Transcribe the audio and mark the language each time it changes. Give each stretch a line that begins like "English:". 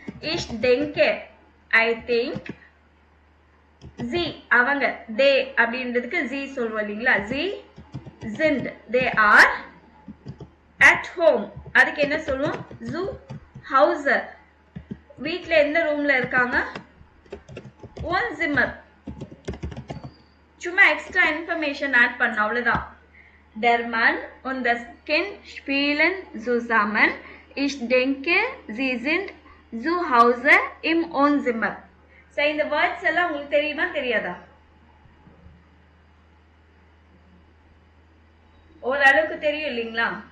German: Ich denke,
English: I think,
Tamil: sie அவங்க they அப்படின்றதுக்கு sie சொல்வோம் இல்லீங்களா?
German: sie sind,
English: they are at home.
Tamil: அதுக்கு என்ன சொல்வோம்?
German: zu Hause.
Tamil: வீட்ல எந்த ரூம்ல இருக்காங்க? Wohnzimmer. சும்மா எக்ஸ்ட்ரா இன்ஃபர்மேஷன் ஆட் பண்ண அவ்வளவுதான்.
German: Der Mann und das Kind spielen zusammen. Ich denke, sie sind zu Hause im Wohnzimmer.
Tamil: So இந்த வேர்ட்ஸ் எல்லாம் உங்களுக்கு தெரியுமா தெரியாதா? ஓரளவுக்கு தெரியும் இல்லீங்களா?